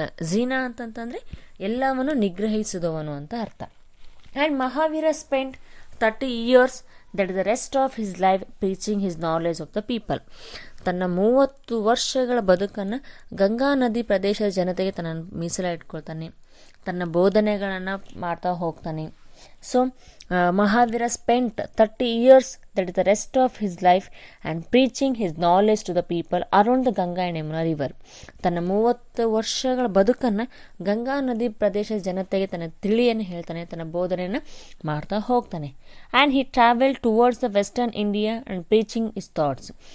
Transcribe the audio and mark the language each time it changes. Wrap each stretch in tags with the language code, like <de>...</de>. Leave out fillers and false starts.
<kn>ಜೀನಾ ಅಂತಂತಂದರೆ ಎಲ್ಲವನ್ನು ನಿಗ್ರಹಿಸಿದವನು ಅಂತ ಅರ್ಥ.</kn> <en>And Mahavira spend 30 years, that is the rest of his life, preaching his knowledge of the people.</en> <kn>ತನ್ನ 30 ವರ್ಷಗಳ ಬದುಕನ್ನು ಗಂಗಾ ನದಿ ಪ್ರದೇಶದ ಜನತೆಗೆ ತನ್ನನ್ನು ಮೀಸಲಾಗಿಟ್ಕೊಳ್ತಾನೆ, ತನ್ನ ಬೋಧನೆಗಳನ್ನು ಮಾಡ್ತಾ ಹೋಗ್ತಾನೆ.</kn> <en>So Mahavira spent 30 years, that is the rest of his life, and preaching his knowledge to the people around the Ganga and Yamuna river.</en> <kn>ತನ್ನ 30 ವರ್ಷಗಳ ಬದುಕನ್ನು ಗಂಗಾ ನದಿ ಪ್ರದೇಶದ ಜನತೆಗೆ ತನ್ನ ತಿಳಿಯನ್ನು ಹೇಳ್ತಾನೆ, ತನ್ನ ಬೋಧನೆಯನ್ನು ಮಾಡ್ತಾ ಹೋಗ್ತಾನೆ.</kn> <en>And he travel towards the western India and preaching his thoughts.</en>